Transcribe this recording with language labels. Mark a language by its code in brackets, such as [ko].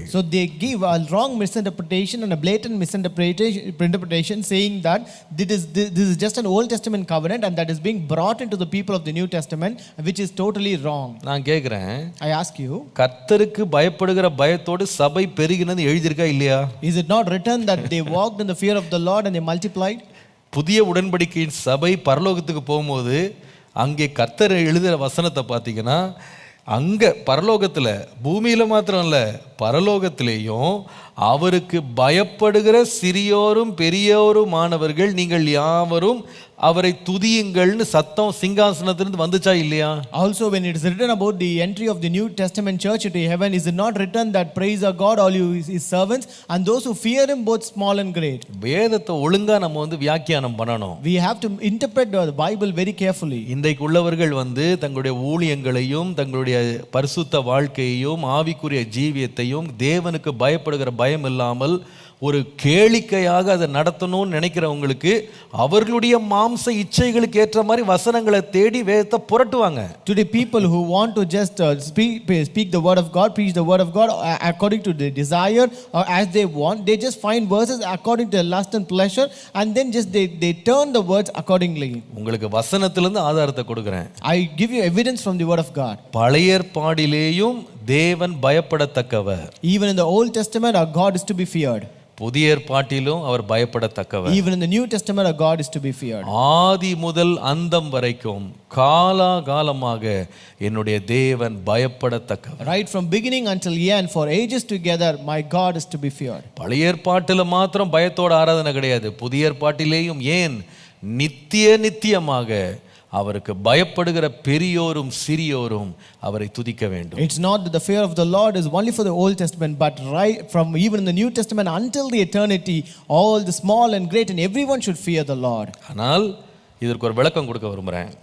[en] So they give a wrong misinterpretation and a blatant misinterpretation saying that this is just an Old Testament covenant and that is being brought into the people of the New Testament, which is totally wrong. [ta] நான் கேக்குறேன், [en] I ask you, [ta] கர்த்தருக்கு பயப்படுகிற பயத்தோடு சபை பெருகினது எழுதியிருக்கா இல்லையா? [en] Is it not written that they walked in the fear of the Lord and they multiplied? [ta] புதிய உடன்படிக்கையின் சபை பரலோகத்துக்கு போகும்போது அங்கே கர்த்தர் எழுதுகிற வசனத்தை பார்த்தீங்கன்னா, அங்கே பரலோகத்தில், பூமியில் மாத்திரம் இல்லை, பரலோகத்திலேயும் அவருக்கு பயப்படுகிற சிறியோரும் பெரியோருமானவர்கள் நீங்கள் யாவரும் அவரை துதியுங்கள்னு சத்தம் சிங்காசனத்திலிருந்து வந்துச்சா இல்லையா? [en] Also when it is written about the entry of the New Testament church into heaven, is it not written that praise our God all you his servants and those who fear him both small and great? [ta] வேதத்தை ஒழுங்கா நம்ம வியாக்கியானம் பண்ணணும். [en] We have to interpret the Bible very carefully. [ta] இன்றைக்கு உள்ளவர்கள் தங்களுடைய ஊழியங்களையும் தங்களுடைய பரிசுத்த வாழ்க்கையையும் ஆவிக்குரிய ஜீவியத்தையும் தேவனுக்கு பயப்படுகிற பயம் இல்லாமல் ஒரு கேளிக்கையாக அதை நடத்தணும்னு நினைக்கிறவங்களுக்கு அவர்களுடைய மாம்ச இச்சைகளுக்கு ஏற்ற மாதிரி வசனங்களை தேடி வேதத்தை புரட்டுவாங்க. [en] To the people who want to just speak the word of God, preach the word of God according to their desire or as they want, they just find verses according to their lust and pleasure, and then just they turn the words accordingly. [ta] உங்களுக்கு வசனத்திலிருந்து ஆதாரத்தை கொடுக்கிறேன். [en] I give you evidence from the word of God. [ta] பழைய ஏற்பாட்டிலேயும் தேவன் பயப்படத்தக்கவர். [en] Even in the Old Testament our God is to be feared. [ta] புதிய ஏற்பாட்டிலும் அவர் பயப்படத்தக்கவர். [en] Even in the New Testament our God is to be feared. [ta] ஆதி முதல் அந்தம் வரைக்கும் காலாகாலமாக என்னுடைய தேவன் பயப்படத்தக்கவர். [en] Right from beginning until end, for ages together, my God is to be feared. [ta] பழைய ஏற்பாட்டில் மாத்திரம் பயத்தோட ஆராதனை கிடையாது, புதிய ஏற்பாட்டிலேயும் ஏன் நித்தியமாக அவருக்கு பயப்படுகிற பெரியோரும் சிறியோரும் அவரை துதிக்க வேண்டும். [en] It's not that the fear of the Lord is only for the Old Testament, but right from even in the New Testament until the eternity, all the small and great and everyone should fear the Lord. [ta] ஆனால் இதற்கு ஒரு விளக்கம் கொடுக்க விரும்புறேன்.